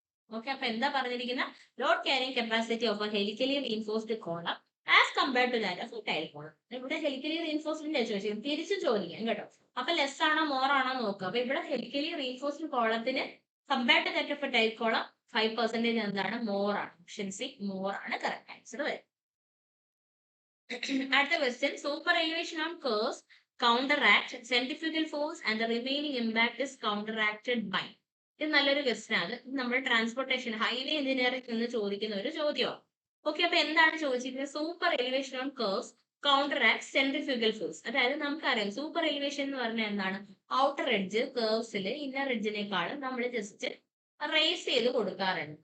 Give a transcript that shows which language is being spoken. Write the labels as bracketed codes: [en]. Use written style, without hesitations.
[en] okay, [ml] അപ്പൊ എന്താ പറഞ്ഞിരിക്കുന്ന? [en] Load carrying capacity of a helically reinforced column as compared to that of tile column. [ml] ഇവിടെ helically reinforcement ചോദിച്ചത് തിരിച്ചു ചോദിക്കാം കേട്ടോ. അപ്പൊ ലെസ് ആണോ മോർ ആണോ നോക്കുക. അപ്പൊ ഇവിടെ helically reinforced കോളത്തിന് [en] compared to that of tile column [ml] 5% എന്താണ്? മോർ ആണ്. ഓപ്ഷൻ സി മോർ ആണ് കറക്റ്റ് ആൻസർ വരും. [en] അടുത്ത question, super elevation on curves counteract centrifugal force and the remaining impact is counteracted by. [ml] ഇത് നല്ലൊരു ക്വസ്റ്റ്യൻ ആണ്. നമ്മുടെ ട്രാൻസ്പോർട്ടേഷൻ ഹൈവേ എഞ്ചിനീയറിംഗ് നിന്ന് ചോദിക്കുന്ന ഒരു ചോദ്യമാണ്. [en] okay, [ml] അപ്പൊ എന്താണ് ചോദിച്ചിരിക്കുന്നത്? [en] Super elevation on curves counteract centrifugal force. [ml] അതായത് നമുക്കറിയാം സൂപ്പർ എലിവേഷൻ എന്ന് പറഞ്ഞാൽ എന്താണ്? ഔട്ടർ എഡ്ജ് കേർവ്സിൽ ഇന്നർ എഡ്ജിനേക്കാളും നമ്മൾ ജസ്റ്റ് റേസ് ചെയ്ത് കൊടുക്കാറുണ്ട്.